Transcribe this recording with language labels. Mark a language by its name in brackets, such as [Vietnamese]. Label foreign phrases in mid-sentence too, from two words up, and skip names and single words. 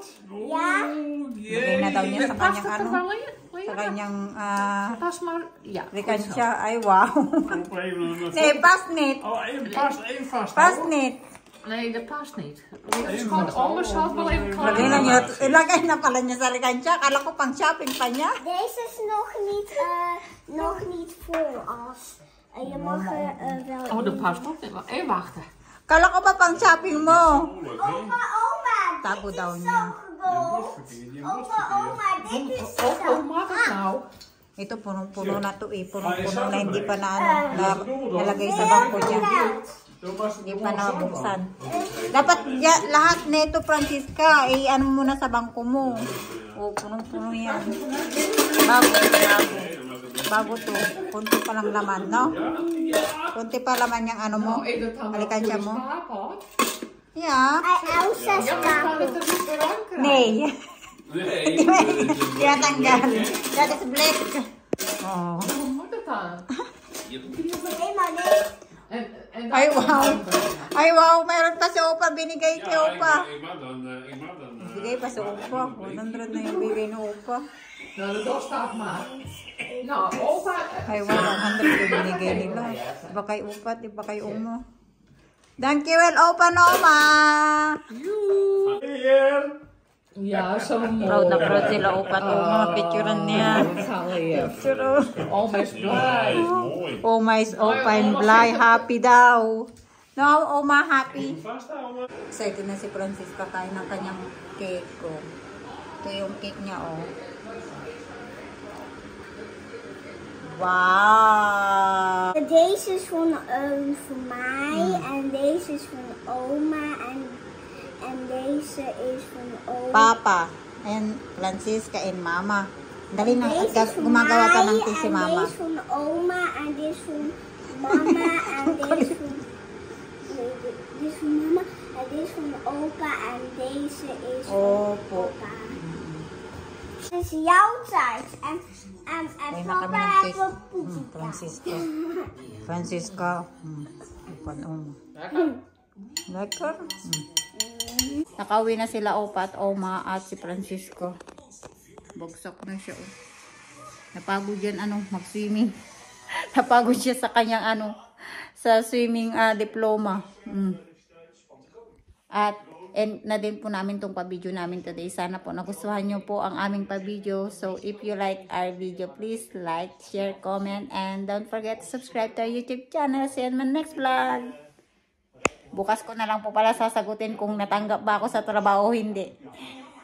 [Dutch] Ja. [Filipino] Bigay na daw niya sa [Dutch] Past [Filipino] kanyang [Dutch] het er [Filipino] ano. [Dutch] wel in? Wil je [Filipino] Sa [Dutch] dat? [Filipino] kanyang [Dutch] Pas maar, ja. [Filipino] likansya. Ay, wow. [Dutch] Op even [Filipino] Si, pasnit. [Dutch] Oh, even vast. [Filipino] Pasnit. [Dutch] Nee, dat past niet. Dat is gewoon, oma zal het wel even klaar [Filipino] Lagay na niya. [Dutch] maken. [Filipino] Ilagay na pala niya sa likansya. Kala ko pang shopping pa niya. [Dutch] Deze is nog niet vol als. Je mag er wel Oh, dat in. past ook niet. Even wachten. [Filipino] Kala ko pa pang shopping mo. [Dutch] Oma, [Filipino] Tago [Dutch] dit [Filipino] daw [Dutch] is [Filipino] niya. [Dutch] zo groot. Oma, dit is Oh, zo. hoe mag het nou? [Filipino] Ito punong-puno na to eh. Punong-puno na hindi pa na ano. Nalagay sa bangko niya. Hindi pa nabuksan. Dapat lahat nito, Francisca, ano muna sa bangko mo. O, punong-puno yan. Bago to. Kunti pa lang laman, no? Kunti pa laman yung ano mo. Alikansya mo. [Dutch] Ja. Elsa's Ja, maar kan kamer. het er niet weer aan krijgen? Nee. Nee. Ja, tanggal. Dat is black. Oh. Hoe moet het dan? Nee, maar nee. En [Filipino] Ay, wow. Ay, wow. Mayroon pa si Opa. Binigay kay Opa. [Dutch] Ik mag dan. [Filipino] Bigay pa si Opa. 100 na yung bigay ni Opa. [Dutch] Nou, de dos staat maar. Nou, opa. [Filipino] Ay, wow, 100 yung binigay nila. Iba kay Opa, iba kay Oma. [English] Thank you, well, [Filipino] Opa, Oma. [Dutch] Ja, zo mooi. [Filipino] Proud na proud sila, Opa at Oma. Picturean niya. Picture. [Dutch] Oma is blij. Mooi. Oma is Opa and Bly. [Filipino] Happy daw. No, Oma, happy. Excited na si Francisca kain ng kanyang cake ko. Ito yung cake niya, oh. Wow! [Dutch] Deze is voor mij en deze is van oma en deze is van oma. [Filipino] Papa and Francisca and Mama. Dali na, [Dutch] Deze is van [Filipino] gumagawa ka ng [Dutch] mij [Filipino] tea si [Dutch] en [Filipino] Mama. [Dutch] deze van oma en dit is van mama en deze van dit is van mama en dit is van opa en deze is van [Filipino] Opo. [Dutch] opa. Het is jouw tijd en [Filipino] Kaya na kami [Dutch] papa [Filipino] ng [Dutch] heeft [Filipino] cake. [Dutch] een poepie. [Filipino] Francisca. Francisca. Opa and Oma. [Dutch] Lekker. [Filipino] Nakauwi na sila Opa at Oma at si Francisco. Bagsak na siya. Oh. Napagod yan, mag-swimming. Napagod siya sa kanyang, sa swimming diploma. At, end na din po namin tong pa-video namin today. Sana po nagustuhan nyo po ang aming pa-video. [English] So, if you like our video, please like, share, comment, and don't forget to subscribe to our YouTube channel. See you in my next vlog. [Filipino] Bukas ko na lang po pala sasagutin kung natanggap ba ako sa trabaho o hindi.